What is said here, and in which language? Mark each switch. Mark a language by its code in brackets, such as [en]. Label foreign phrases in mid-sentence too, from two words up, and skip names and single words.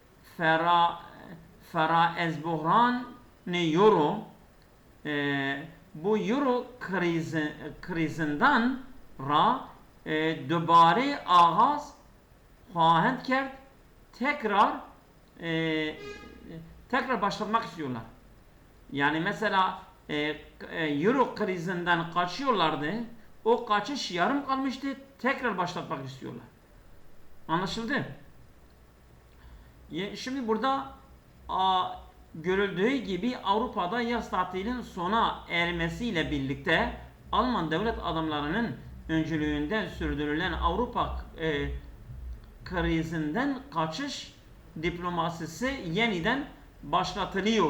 [fa] فرار از بحران [tr] ne euro bu euro krizinden [fa] ra دوباره آغاز خواهند کرد [tr] tekrar başlatmak istiyorlar. Yani mesela Euro krizinden kaçıyorlardı. O kaçış yarım kalmıştı. Tekrar başlatmak istiyorlar. Anlaşıldı? Şimdi burada görüldüğü gibi Avrupa'da yaz tatilinin sona ermesiyle birlikte Alman devlet adamlarının öncülüğünde sürdürülen Avrupa krizinden kaçış diplomasisi yeniden başlatılıyor.